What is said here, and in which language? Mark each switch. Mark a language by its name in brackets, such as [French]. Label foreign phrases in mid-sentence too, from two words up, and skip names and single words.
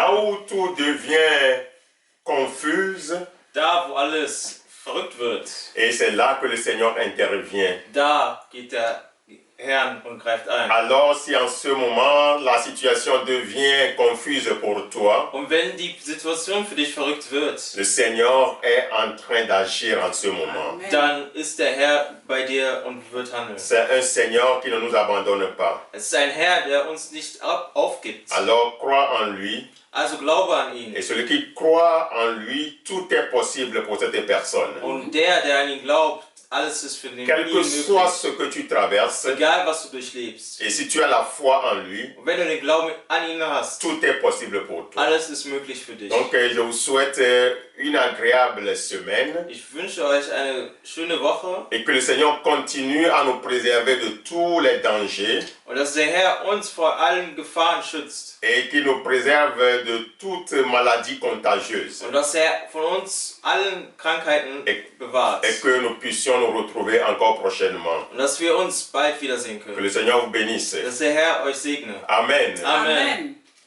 [French] où tout devient confus, [German] Da, wo alles verrückt wird, [French] et c'est là que le Seigneur intervient. [German] da geht der Herr und greift ein. [French] Alors si en ce moment la situation devient confuse pour toi, Und wenn die Situation für dich verrückt wird, le Seigneur est en train d'agir en ce moment. Amen. [German] dann ist der Herr bei dir und wird handeln. [French] C'est un Seigneur qui ne nous abandonne pas. [German] Es ist ein Herr, der uns nicht aufgibt. [French] Alors crois en lui, [German] Also glaube an ihn. [French] et celui qui croit en lui, tout est possible pour cette personne. [German] Und der an ihn glaubt, alles ist für den [French] Quel que soit [German] möglich. [French] ce que tu traverses, [German] Egal, was du durchlebst. [French] et si tu as la foi en lui, [German] Und wenn du den Glauben an ihn hast, [French] tout est possible pour toi. [German] alles ist möglich für dich. [French] Donc je vous souhaite une agréable semaine [German] Ich wünsche euch eine schöne Woche [French] et que le Seigneur continue à nous préserver de tous les dangers [German] und dass der Herr uns vor allen Gefahren schützt [French] et qu'il nous préserve de toute maladie contagieuse [German] und dass er von uns allen Krankheiten bewahrt [French] et que nous puissions nous retrouver encore prochainement. [German] und dass wir uns bald wiedersehen [French] Que [German] können. [French] le Seigneur vous bénisse. [German] Dass der Herr euch segne. Amen. Amen. Amen.